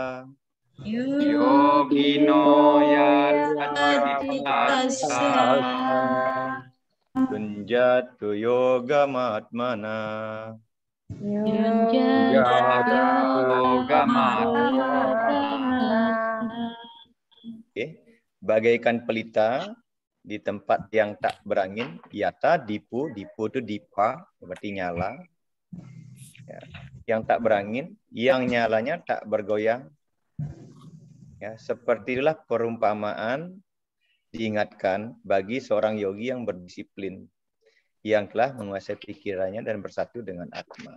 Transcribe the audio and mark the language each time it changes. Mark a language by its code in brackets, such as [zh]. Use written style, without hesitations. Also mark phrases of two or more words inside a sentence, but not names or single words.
[sa] Yogino yata citasya. Tunjatu yoga matmana. Yunjatu yoga matmana. [id] Bagaikan pelita di tempat yang tak berangin, yata, dipo itu dipa, berarti nyala. Ya. Yang tak berangin, yang nyalanya tak bergoyang. Ya, seperti itulah perumpamaan diingatkan bagi seorang yogi yang berdisiplin, yang telah menguasai pikirannya dan bersatu dengan Atma.